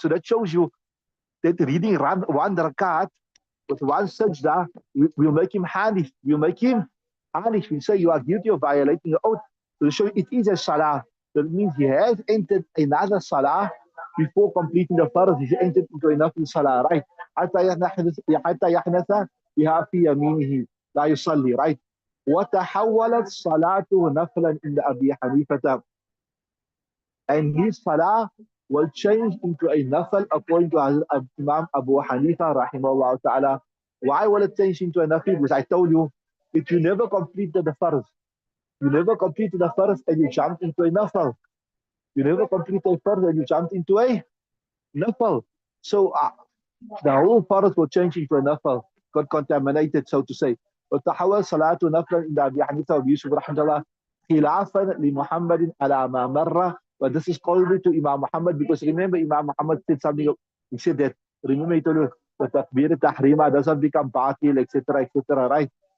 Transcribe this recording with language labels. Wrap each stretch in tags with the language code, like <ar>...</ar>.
<en>So that shows you that reading one rakat with one sajda will make him hanif. We'll make him hanif. We say you are guilty of violating your oath. So to show you it is a salah. That means he has entered another salah before completing the farz. He's entered into another salah, right?</en> <ar>حتى يحنث بها في يمينه لا يصلي, right? وتحولت صلاته نفلا عند أبي حنيفة,</ar> <en>and his salah will change into a nafal according to Imam Abu Hanifa rahimahullah ta'ala. Why will it change into a nafil? Because I told you, if you never completed the farz, you never completed the farz and you jumped into a nafal. You never completed a farz and you jumped into a nafal. So the whole farz will change into a nafal, got contaminated, so to say.</en> <ar>وتحول صلاة نفلا عند أبي حنيفة وأبي يوسف رحمه الله خلافا لمحمد على ما مر.</ar> <en>But this is called to Imam Muhammad because remember Imam Muhammad said something. He said that, remember he told you the takbir tahrima doesn't become batil, etc., etc., right?</en>